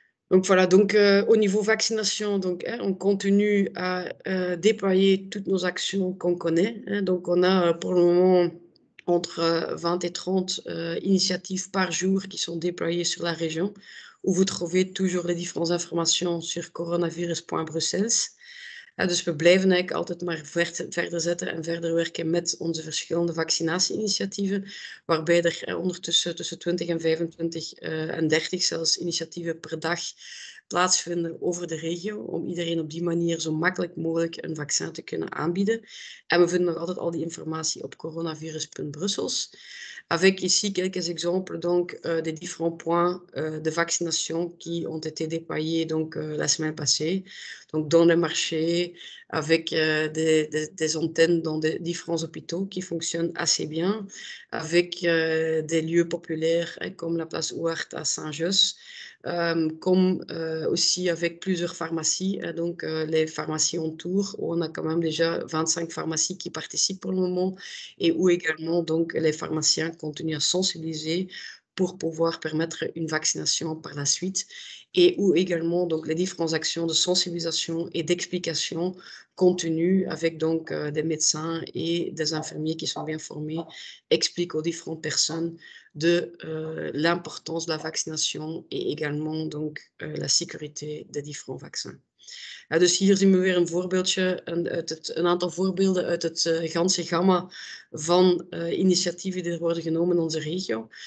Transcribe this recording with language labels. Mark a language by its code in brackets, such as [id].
[fr] Donc voilà, donc au niveau vaccination, donc, on continue à déployer toutes nos actions qu'on connaît. Donc on a pour le moment entre 20 et 30 initiatives par jour qui sont déployées sur la région, où vous trouvez toujours les différentes informations sur coronavirus.brussels. [nl] Dus we blijven eigenlijk altijd maar verder zetten en verder werken met onze verschillende vaccinatieinitiatieven, waarbij er ondertussen tussen 20 en 25 en 30 zelfs initiatieven per dag plaatsvinden over de regio, om iedereen op die manier zo makkelijk mogelijk een vaccin te kunnen aanbieden. En we vinden nog altijd al die informatie op coronavirus.brussels. [fr] Avec ici quelques exemples donc, des différents points de vaccination qui ont été déployés donc, la semaine passée, donc dans les marchés, avec des antennes dans des différents hôpitaux qui fonctionnent assez bien, avec des lieux populaires comme la place Ouart à Saint-Josse, comme aussi avec plusieurs pharmacies, donc les pharmacies en tour, où on a quand même déjà 25 pharmacies qui participent pour le moment, et où également donc, les pharmaciens continuent à sensibiliser pour pouvoir permettre une vaccination par la suite, et où également donc, les différentes actions de sensibilisation et d'explication continuent avec donc, des médecins et des infirmiers qui sont bien formés, expliquent aux différentes personnes de l'importance de la vaccination et également donc, la sécurité des différents vaccins. [nl] Dus hier zien we weer een voorbeeldje, een aantal voorbeelden uit het ganse gamma van initiatieven die er worden genomen in onze regio.